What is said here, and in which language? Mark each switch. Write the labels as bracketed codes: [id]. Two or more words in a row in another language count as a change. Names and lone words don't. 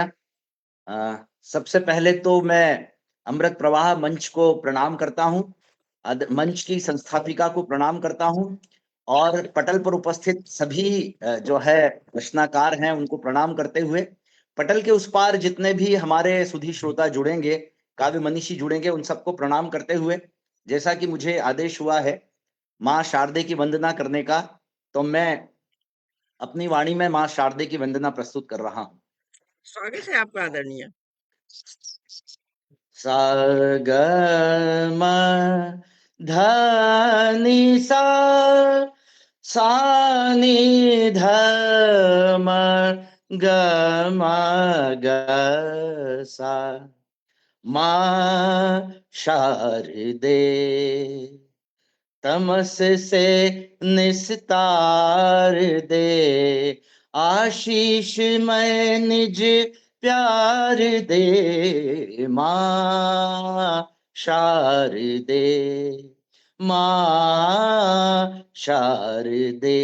[hi] सबसे पहले तो मैं अमृत प्रवाह मंच को प्रणाम करता हूँ, मंच की संस्थापिका को प्रणाम करता हूँ और पटल पर उपस्थित सभी जो है रचनाकार हैं उनको प्रणाम करते हुए, पटल के उस पार जितने भी हमारे सुधी श्रोता जुड़ेंगे, काव्य मनीषी जुड़ेंगे, उन सबको प्रणाम करते हुए, जैसा कि मुझे आदेश हुआ है माँ शारदे की वंदना करने का, तो मैं अपनी वाणी में माँ शारदे की वंदना प्रस्तुत कर रहा हूँ। स्वागत है आपका आदरणीय। सा ग म ध नि सा, सा नि ध म ग म ग सा, माँ शारदे तमस से निस्तार दे, आशीष मैं निज प्यार दे, माँ शारदे, माँ शारदे।